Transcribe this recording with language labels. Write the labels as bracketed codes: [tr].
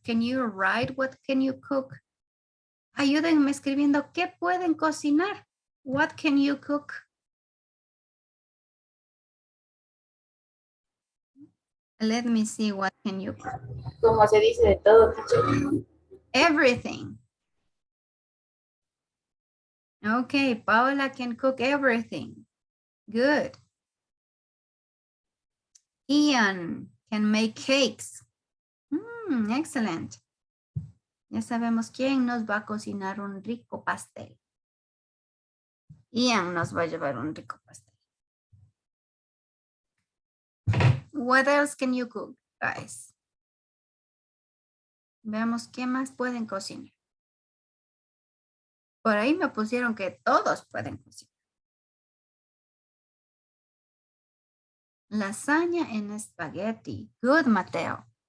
[en] Can you write what can you cook? [es] Ayúdenme escribiendo qué pueden cocinar. [en] What can you cook? Let me see what can you cook. [es] Como se dice de todo, teacher. [en] Everything. Okay, Paola can cook everything. Good. Ian can make cakes. Excellent. [es] Ya sabemos quién nos va a cocinar un rico pastel. Ian nos va a llevar un rico pastel. [en] What else can you cook, guys? [es] Veamos qué más pueden cocinar. Por ahí me pusieron que todos pueden cocinar. Lasaña en espagueti. [en] Good, [es] Mateo.